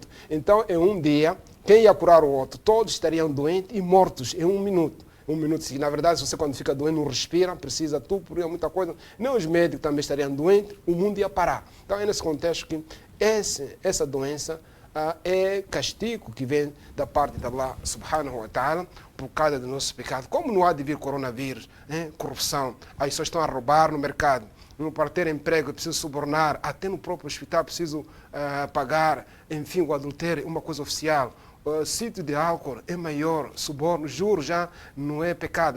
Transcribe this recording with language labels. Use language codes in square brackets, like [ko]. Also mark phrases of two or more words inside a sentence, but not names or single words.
[pt] Então, em um dia, quem ia curar o outro? Todos estariam doentes e mortos em 1 minuto. 1 minuto, se na verdade, você quando fica doente não respira, precisa por muita coisa, nem os médicos também estariam doentes, o mundo ia parar. Então, é nesse contexto que essa doença é castigo que vem da parte de Allah [ar] سبحانه وتعالى [pt] por causa do nosso pecado. Como não há de vir coronavírus, corrupção, as pessoas estão a roubar no mercado, para ter emprego é preciso subornar, até no próprio hospital é preciso pagar, enfim, o adultério é uma coisa oficial. O sítio de álcool é maior, suborno, juros já não é pecado.